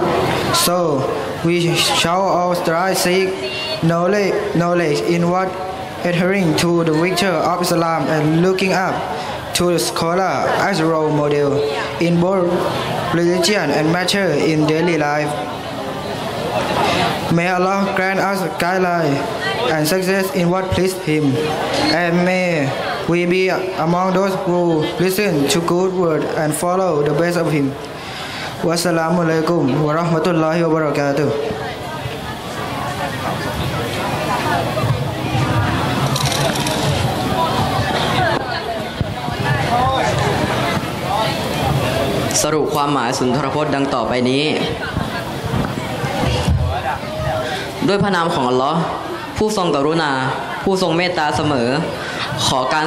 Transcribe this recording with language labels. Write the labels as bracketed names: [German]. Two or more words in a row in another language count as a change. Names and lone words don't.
[English] So we shall all strive to seek knowledge in what adhering to the virtue of Islam and looking up to the scholar as a role model in both religion and matter in daily life. May Allah grant us guidelines and success in what pleased Him, and may we be among those who listen to good word and follow the best of Him. [Arabic] والسلام عليكم ورحمة الله وبركاته. [Thai] สรุปความหมายสุนทรพจน์ดังต่อไปนี้ด้วยพระนามของอัลลอฮ์ผู้ทรงกรุณาผู้ทรงเมตตาเสมอขอการส